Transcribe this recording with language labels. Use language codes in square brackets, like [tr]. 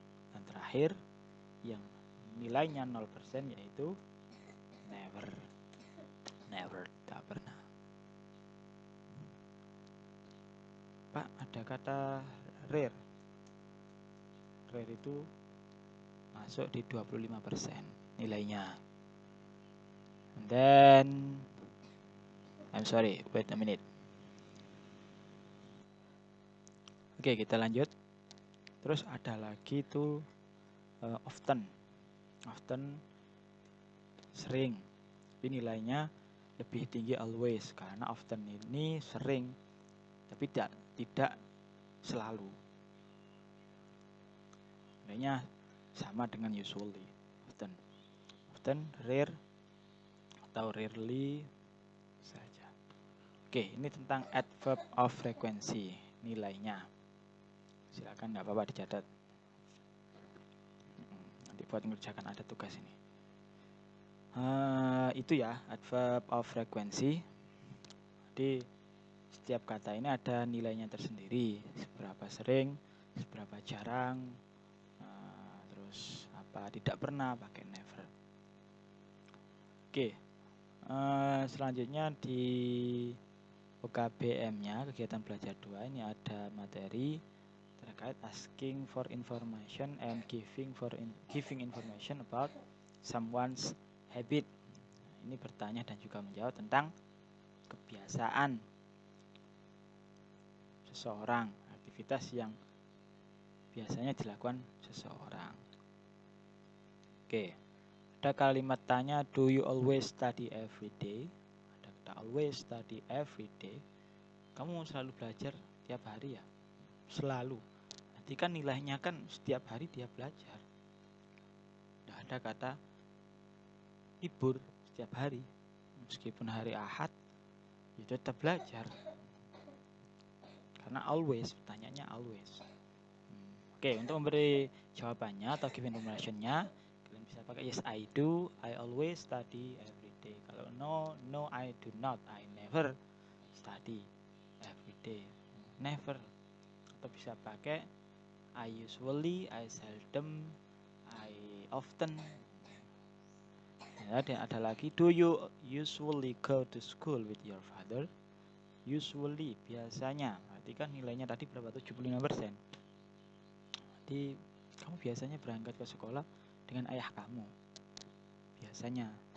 [id] Dan terakhir yang nilainya 0% yaitu never, tak pernah. Pak, ada kata rare. Rare itu masuk di 25% nilainya. [en] And then I'm sorry, wait a minute. [id] Oke, kita lanjut. Terus ada lagi tuh often, sering. Tapi nilainya lebih tinggi always karena often ini sering, tapi tidak selalu. Nilainya sama dengan usually. Often, rare atau rarely saja. Oke, ini tentang adverb of frequency, nilainya. Silakan, nggak apa-apa dicatat. Nanti buat mengerjakan ada tugas ini. Itu ya adverb of frequency. Jadi setiap kata ini ada nilainya tersendiri. Seberapa sering, seberapa jarang, terus tidak pernah pakai never. Oke. Selanjutnya di OKBM-nya kegiatan belajar 2 ini ada materi terkait [en] asking for information and giving information about someone's habit. [id] Ini bertanya dan juga menjawab tentang kebiasaan seseorang, aktivitas yang biasanya dilakukan seseorang. Oke. Ada kalimat tanya, [en] do you always study every day? [id] Ada kata [en] always study every day. [id] Kamu selalu belajar tiap hari ya? Selalu. Nanti kan nilainya kan setiap hari dia belajar. Tidak ada kata libur setiap hari. Meskipun hari Ahad, ya tetap belajar. Karena always, pertanyaannya always. Oke, untuk memberi jawabannya atau [en] give information-nya, [id] kalian bisa pakai [en] yes I do, I always study every day. [id] Kalau [en] no I do not, I never study every day. Never. [id] Atau bisa pakai [en] I usually, I seldom, I often. [id] Ya, dan ada lagi, [en] do you usually go to school with your father? [id] Usually, biasanya. Berarti kan nilainya tadi berapa? 75%. Jadi kamu biasanya berangkat ke sekolah dengan ayah kamu biasanya.